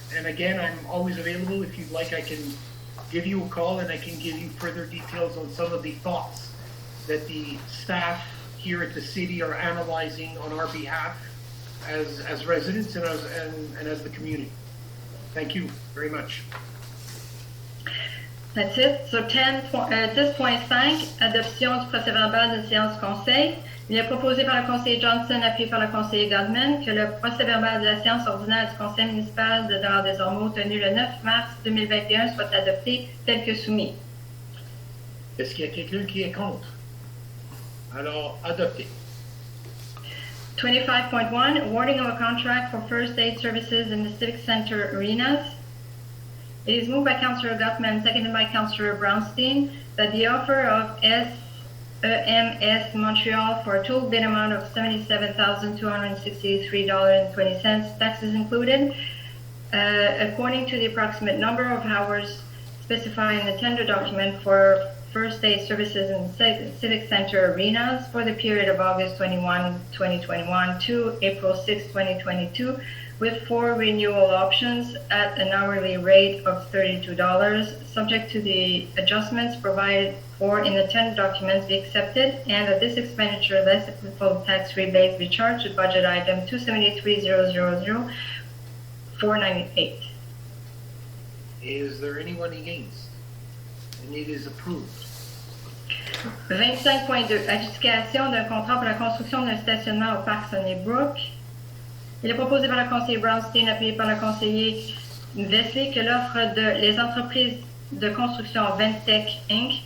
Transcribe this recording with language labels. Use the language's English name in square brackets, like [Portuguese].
[English] And again, I'm always available. If you'd like, I can give you a call and I can give you further details on some of the thoughts that the staff here at the city are analyzing on our behalf as residents and as the community. Thank you very much. That's it. [French] So 10.5, adoption du procès-verbal de séance conseil. Il est proposé par le conseiller Johnson, appuyé par le conseiller Godman, que le procès-verbal de la séance ordinaire du conseil municipal de Dollard-des-Ormeaux, tenu le 9 mars 2021, soit adopté tel que soumis. Est-ce qu'il y a quelqu'un qui est contre? Alors, adopté. [English] 25.1, awarding of a contract for first aid services in the Civic Center arenas. It is moved by Councillor Gottman, seconded by Councillor Brownstein, that the offer of SEMS Montreal for a total bid amount of $77,263.20, taxes included, according to the approximate number of hours specified in the tender document for first aid services in the Civic Center arenas for the period of August 21, 2021 to April 6, 2022, with 4 renewal options at an hourly rate of $32, subject to the adjustments provided for in the tender documents be accepted, and that this expenditure less applicable tax rebate be charged to budget item 273,000,498. Is there anyone against? And it is approved. [French] 25.2, adjudication d'un contrat pour la construction d'un stationnement au parc Sunnybrook. Il est proposé par le conseiller Brownstein, appuyé par le conseiller Vesley, que l'offre de les entreprises de construction Ventec Inc.